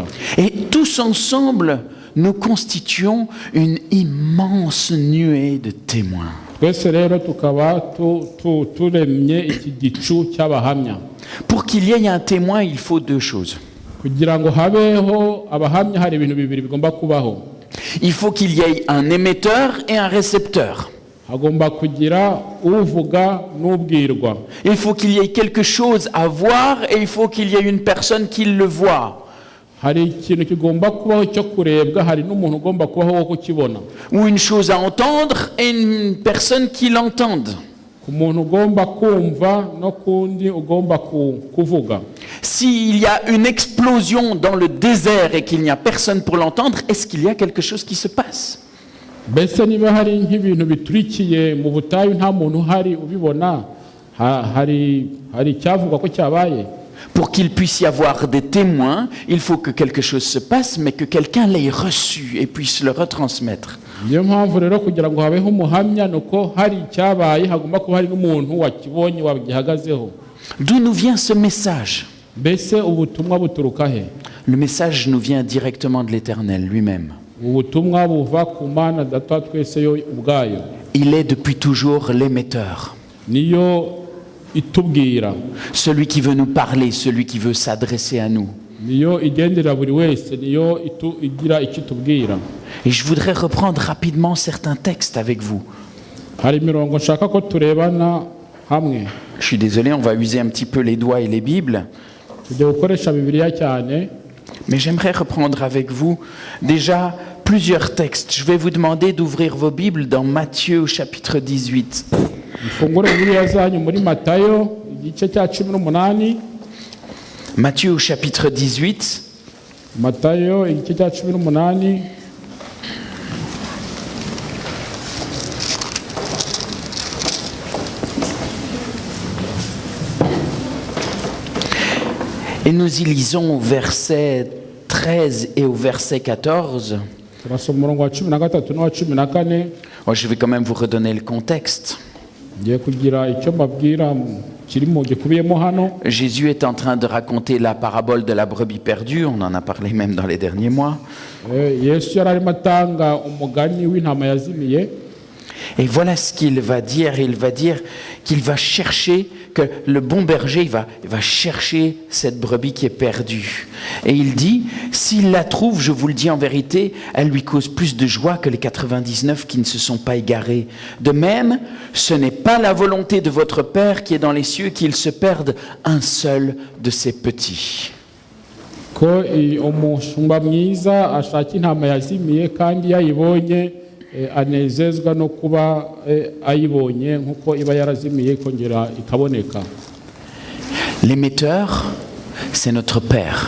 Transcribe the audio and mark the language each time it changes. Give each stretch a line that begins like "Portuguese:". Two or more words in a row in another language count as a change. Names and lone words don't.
French: Et tous ensemble, nous constituons une immense nuée de témoins.
Kinyarwanda: Twese rero tukaba turemye iki gicu cy'abahamya.
French: Pour qu'il y ait un témoin, il faut deux choses.
Kinyarwanda: Kugira ngo habeho abahamya hari ibintu bibiri bigomba kubaho.
French: Il faut qu'il y ait un émetteur et un récepteur.
Kinyarwanda: Hagomba kugira uvuga n'ubwirwa.
French: Il faut qu'il y ait quelque chose à voir et il faut qu'il y ait une personne qui le voit.
Kinyarwanda: Hari ikintu kigomba kubaho cyo kurebwa, hari n'umuntu ugomba kubaho wo kukibona.
French: Ou une chose à entendre et une personne qui l'entende.
Kinyarwanda: Ku muntu ugomba kumva no kundi ugomba kuvuga.
French: S'il y a une explosion dans le désert et qu'il n'y a personne pour l'entendre, est-ce qu'il y a quelque chose qui se passe?
Kinyarwanda: Mbese niba hari nk'ibintu biturikiye mu butayu nta muntu uhari ubibona, hari icyavuga ko cyabaye.
French: Pour qu'il puisse y avoir des témoins, il faut que quelque chose se passe, mais que quelqu'un l'ait reçu et puisse le retransmettre.
Kinyarwanda: Niyo mpamvu rero kugira ngo habeho umuhamya nuko hari icyabaye, hagomba kuba hari n'umuntu wakibonye wagihagazeho.
French: D'où nous vient ce message?
Kinyarwanda: Mbese ubutumwa buturuka he?
French: Le message nous vient directement de l'Éternel lui-même.
Kinyarwanda: Ubutumwa buva ku Mana Data twese yo ubwayo.
French: Il est depuis toujours l'émetteur.
Kinyarwanda: Niyo itubwira.
French: Celui qui veut nous parler, celui qui veut s'adresser à nous.
Kinyarwanda: Niyo igendera buri wese, niyo igira ikitubwira.
French: Et je voudrais reprendre rapidement certains textes avec vous.
Kinyarwanda: Hari mirongo nshaka ko turebana hamwe.
French: Je suis désolé, on va user un petit peu les doigts et les Bibles.
Kinyarwanda: Tujya gukoresha Bibiliya cyane.
French: Mais j'aimerais reprendre avec vous déjà plusieurs textes. Je vais vous demander d'ouvrir vos Bibles dans Matthieu au chapitre 18.
Kinyarwanda: Mfungure Bibiliya zanyu muri Matayo igice cya 18.
French: Matthieu au chapitre 18.
Kinyarwanda: Matayo igice cya 18.
French: Et nous y lisons au verset 13 et au verset 14.
Kinyarwanda: Turasoma umurongo wa 13 n'uwa 14.
French: Je vais quand même vous redonner le contexte.
Kinyarwanda: Ngiye kugira icyo mbabwira kirimo gikubiyemo hano.
French: Jésus est en train de raconter la parabole de la brebis perdue, on en a parlé même dans les derniers mois.
Kinyarwanda: Yesu yari arimo atanga umugani w'intama yazimiye.
French: Et voilà ce qu'il va dire. Il va dire qu'il va chercher, que le bon berger il va chercher cette brebis qui est perdue. Et il dit, s'il la trouve, je vous le dis en vérité, elle lui cause plus de joie que les 99 qui ne se sont pas égarés. De même, ce n'est pas la volonté de votre Père qui est dans les cieux qu'il se perde un seul de ses petits.
Kinyarwanda: Ko umushumba mwiza ashaka intama yazimiye kandi yayibonye anezezwa no kuba ayibonye nkuko iba yarazimiye kongera ikaboneka.
French: L'émetteur, c'est notre Père.